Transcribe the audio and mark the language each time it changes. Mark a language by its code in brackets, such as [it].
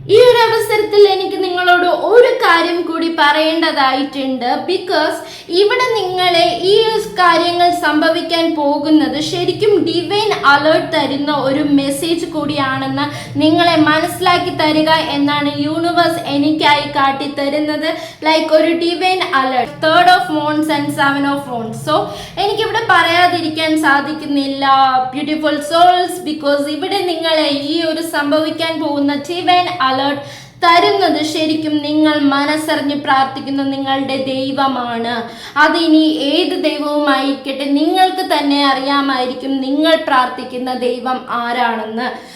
[ml] ഈ ഒരു അവസരത്തിൽ എനിക്ക് നിങ്ങളോട് ഒരു കാര്യം കൂടി പറയേണ്ടതായിട്ടുണ്ട്. ബിക്കോസ് ഇവിടെ നിങ്ങളെ ഈ കാര്യങ്ങൾ സംഭവിക്കാൻ പോകുന്നത് ശരിക്കും ഡിവൈൻ അലേർട്ട് തരുന്ന ഒരു മെസ്സേജ് കൂടിയാണെന്ന് നിങ്ങളെ മനസ്സിലാക്കി തരിക എന്നാണ് യൂണിവേഴ്സ് എനിക്കായി കാട്ടി തരുന്നത്. [en] Like ഒരു divine alert, 3 of Wands and 7 of Wands. [ml] So എനിക്കിവിടെ പറയാതിരിക്കാൻ സാധിക്കുന്നില്ല ബ്യൂട്ടിഫുൾ സോൾസ്. ബിക്കോസ് ഇവിടെ നിങ്ങളെ ഈ ഒരു സംഭവിക്കാൻ പോകുന്ന ഡിവൈൻ അലേർട്ട് തരുന്നത് ശരിക്കും നിങ്ങൾ മനസ്സറിഞ്ഞ് പ്രാർത്ഥിക്കുന്ന നിങ്ങളുടെ ദൈവമാണ്. അതിനി ഏത് ദൈവവുമായിരിക്കട്ടെ, നിങ്ങൾക്ക് തന്നെ അറിയാമായിരിക്കും നിങ്ങൾ പ്രാർത്ഥിക്കുന്ന ദൈവം ആരാണെന്ന്.